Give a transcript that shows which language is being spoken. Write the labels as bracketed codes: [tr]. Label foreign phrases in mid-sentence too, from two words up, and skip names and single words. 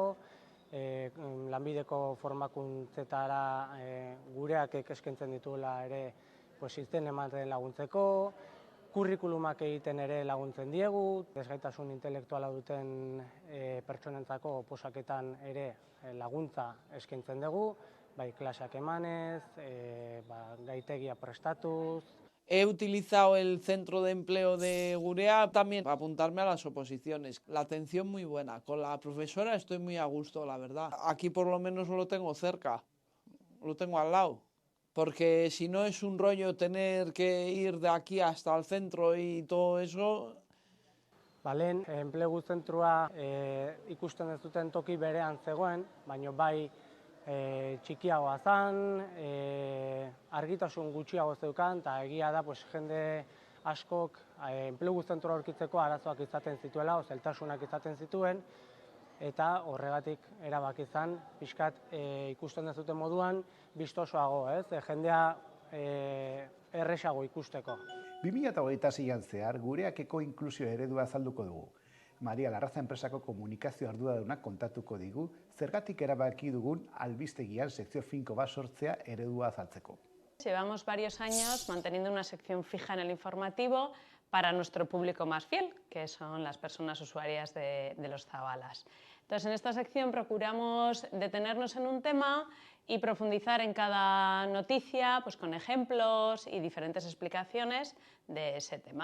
[eu] lanbideko formakuntzetara gureak eskaintzen dituela ere izen ematen laguntzeko, kurrikulumak egiten ere laguntzen diegu, desgaitasun intelektuala duten pertsonentzako oposaketan ere laguntza eskaintzen dugu, bai klaseak emanez, gaitegia prestatuz. [es] He utilizado el centro de empleo de Gurea también para apuntarme a las oposiciones. La atención muy buena. Con la profesora estoy muy a gusto, la verdad. Aquí por lo menos lo tengo cerca, lo tengo al lado. Porque si no es un rollo tener que ir de aquí hasta el centro y todo eso. [eu] Lehen, enplegu zentrua ikusten ez duten toki berean zegoen, baina bai txikiagoa zen, argitasun gutxiago zeukan, eta egia da jende askok enplegu zentroa aurkitzeko arazoak izaten zituela, zailtasunak izaten zituen, eta horregatik erabaki izan, pixkat ikusten ez duten moduan, bistosoago, jendea erresago ikusteko. 2026an zehar, Gureakeko inklusio eredua azalduko dugu. Maria Larraza enpresako komunikazio arduradunak kontatuko digu, zergatik erabaki dugun albistegian sekzio finko bat sortzea eredua azaltzeko. [es] Llevamos varios años manteniendo una sección fija en el informativo para nuestro público más fiel, que son las personas usuarias de los Zabalas. Entonces, en esta sección procuramos detenernos en un tema y profundizar en cada noticia con ejemplos y diferentes explicaciones de ese tema.